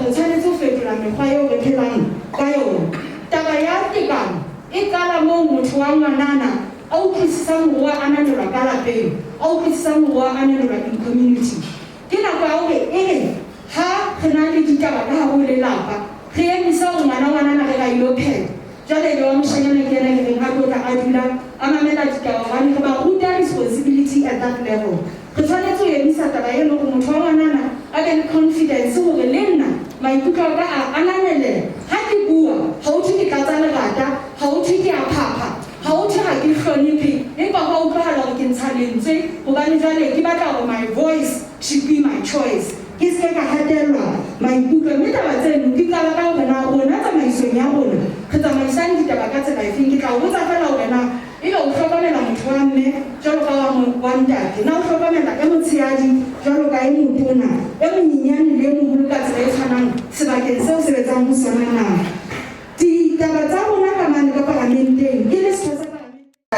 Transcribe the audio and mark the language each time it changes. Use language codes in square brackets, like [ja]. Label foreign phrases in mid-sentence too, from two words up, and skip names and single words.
[st] re tshwanetse go fetola mekgwa eo re phelang ka yona taba ya tekano e qala moo motho wa ngwanana a utlwisisang gore a ananelwa ka lapeng a utlwisisang gore a ananelwa [en] in community [st] ke nako ya gore e re ha re na le ditaba ka hare ho lelapa re emisa gore ngwanana re ga ilo phela jwale le wa moshanyana ke ena ke reng ha tlotla a dula a mamela ditaba gobane re ba ruta [en] responsibility at that level [st] re tshwanetse go emisa taba eno gore motho wa ngwanana a ke le confidence gore le nna maikutlo a ka a ananelela ha ke bua ha o thwe ke tlatsa lerata ha o thwe ke a phapha ha o thwe ga ke hlonephe empa ga utlwagala gore ke ntsha lentswe gobane jale ke batla gore [en] my voice should be my choice [st] ke se ka hatelwa maikutlo mme taba tseno di qala ka gore na rona tsamaisong ya rona re tsamaisang ditaba ka tsela efeng ke tla o botsa fela gore na ebe o hlokomela motho wa mme jwalo ka wa ntate na o hlokomela e motshehadi jwalo ka e motona e monyenyane le e moholo ka tsela e tshwanang sebakeng seo sebetsang ho sona na ditaba tsa rona ka mane ka parlamenteng ke le setho sa parlamente